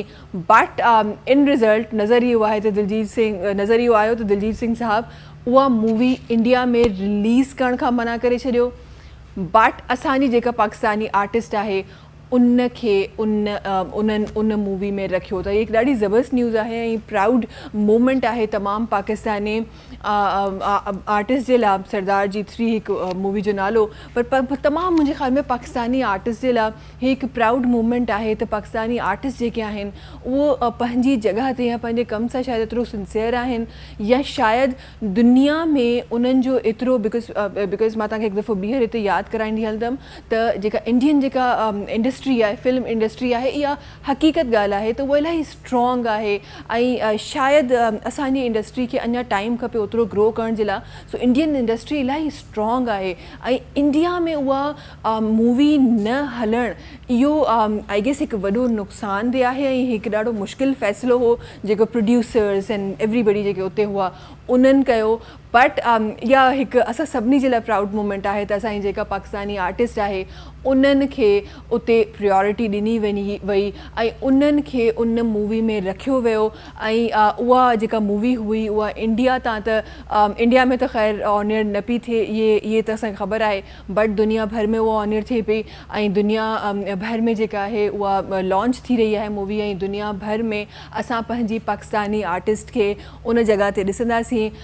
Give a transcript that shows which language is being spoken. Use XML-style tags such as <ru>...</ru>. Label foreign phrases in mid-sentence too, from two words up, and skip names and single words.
<en>but in result</en> <sd>नज़र इहो आहे त नज़र इहो आयो त दिलजीत सिंह साहबु उहा मूवी इंडिया में रिलीज़ करण खां मना करे छॾियो। बट असांजी जेका पाकिस्तानी आर्टिस्ट आहे उनखे उन मूवी में रखियो। त हिकु ॾाढी ज़बरदस्त न्यूज़ आहे ऐं</sd> <en>proud moment</en> <sd>आहे तमामु पाकिस्तानी आर्टिस्ट जे लाइ। सरदार जी 3 हिकु मूवी जो नालो, पर तमामु मुंहिंजे ख़्याल में पाकिस्तानी आर्टिस्ट जे लाइ ही हिकु</sd> <en>proud moment</en> <sd>आहे त पाकिस्तानी आर्टिस्ट जेके आहिनि उहो पंहिंजी जॻह ते या पंहिंजे कम सां शायदि एतिरो सिंसियर आहिनि, या शायदि दुनिया में उन्हनि जो एतिरो बिकॉज़ मां तव्हांखे हिकु दफ़ो ॿीहर हिते यादि कराईंदी हलंदमि त जेका इंडियन जेका इंडस्ट्री आहे,</sd> <en>film industry</en> <sd>आहे, इहा हक़ीक़त ॻाल्हि आहे त उहा इलाही स्ट्रॉन्ग आहे ऐं शायदि असांजी इंडस्ट्री खे अञा टाइम खपे ओतिरो ग्रो करण जे लाइ। सो</sd> <en>Indian industry</en> <sd>इलाही स्ट्रॉन्ग आहे ऐं इंडिया में उहा मूवी न हलणु इहो</sd> <en>I guess</en> <sd>हिकु वॾो नुक़सानदेह आहे ऐं हिकु ॾाढो मुश्किल फ़ैसिलो हो जेको</sd> <en>producers and everybody</en> <sd>जेके उते हुआ उन्हनि कयो। बट इहा हिकु असां सभिनी जे लाइ</sd> <en>proud moment</en> <sd>आहे त असांजी जेका पाकिस्तानी आर्टिस्ट आहे उन्हनि खे उते प्रायोरिटी ॾिनी वई ऐं उन्हनि खे उन मूवी में रखियो वियो ऐं उहा जेका मूवी हुई उहा इंडिया तां त इंडिया में त ख़ैर ऑनर न पई थिए इहे त असांखे ख़बर आहे बट दुनिया भर में उहा ऑनर थिए पई ऐं दुनिया भर में जेका आहे उहा लॉन्च थी रही आहे मूवी ऐं दुनिया भर में असां पंहिंजी पाकिस्तानी आर्टिस्ट खे उन जॻह ते ॾिसंदासीं</sd>